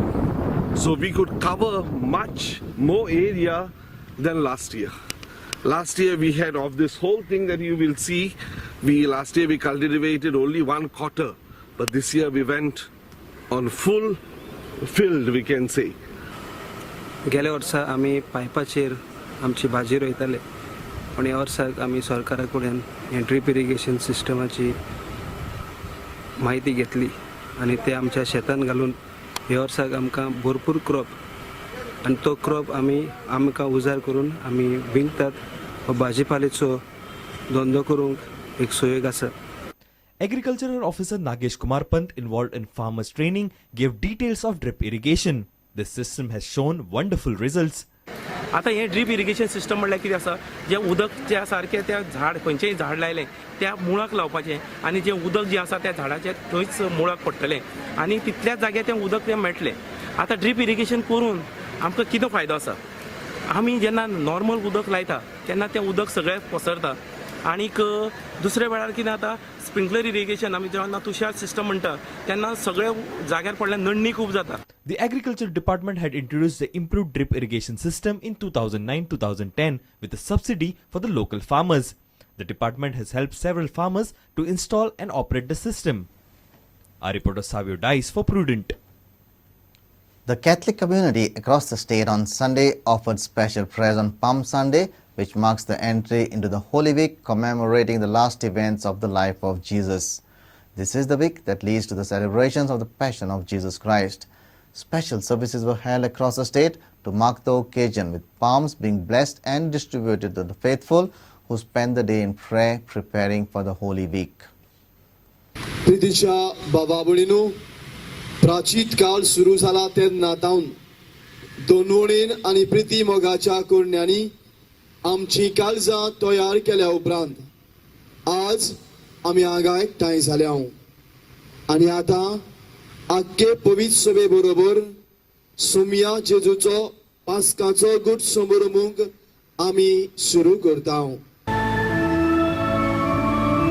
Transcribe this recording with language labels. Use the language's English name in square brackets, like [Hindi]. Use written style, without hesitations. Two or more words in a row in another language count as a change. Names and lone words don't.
[English] So we could cover much more area than last year. Last year we had of this whole thing that you will see, last year we cultivated only 1/4, but this year we went on full filled, we can say. [Konkani] गेल्या वर्सा आमी पायपाचेर आमची भाजी रोयताले पण ह्या वर्साक आमी सरकारा कडल्यान हे [English] drip irrigation [Konkani] सिस्टमाची माहिती घेतली आणि ते आमच्या शेतान घालून ह्या वर्साक आमकां भरपूर क्रॉप आणि तो क्रॉप आमकां उजार करून आमी विकतात. भाजीपाल्याचो धंदो करूंक एक सोयेक आसा. [English] Agricultural Officer Nagesh Kumar Pant, involved in farmers training, gave details of drip irrigation. This system has shown wonderful results. [Konkani] आता हे [English] drip irrigation system [Konkani] म्हणल्यार कितें आसा, जे उदक जे सारकें त्या झाड खंयचेंय झाड लायलें त्या मुळाक लावपाचें आणि जे उदक जे आसा त्या झाडाचे थंयच मुळाक पडटलें आणि तितल्याच जाग्यार तें उदक तें मेळटलें. आता [English] drip irrigation [Konkani] करून आमकां कितें फायदो आसा, आमी जेन्ना नॉर्मल उदक लायता तेन्ना तें उदक सगळ्याक पसरता. आनीक दुसऱ्या वेळार कितें जाता, [English] sprinkler irrigation [Konkani] आमी जेन्ना तुषार सिस्टम म्हणटा तेन्ना सगळ्या जाग्यार पडल्यार नडणी खूब जाता. [English] The Agriculture Department had introduced the improved drip irrigation system in 2009-2010 with a subsidy for the local farmers. The department has helped several farmers to install and operate the system. Our reporter Savio Dice for Prudent. The Catholic community across the state on Sunday offered special prayers on Palm Sunday, which marks the entry into the Holy Week commemorating the last events of the life of Jesus. This is the week that leads to the celebrations of the Passion of Jesus Christ. Special services were held across the state to mark the occasion, with palms being blessed and distributed to the faithful who spend the day in prayer preparing for the Holy Week. [Konkani] प्रितीच्या बाबाबळीनू प्राचीत काळ सुरू झाला तेन्नातावन दोनवणेन आणि प्रिती मोगाच्या कोरण्यांनी आमची काळजां तयार केल्या उपरांत आज आमी हांगा एकठांय जाल्या आणि आता आख्खे पवित्र सभे बरोबर सोमया जेजूचो पास्काचो गुड समारंभ आमी सुरू करता.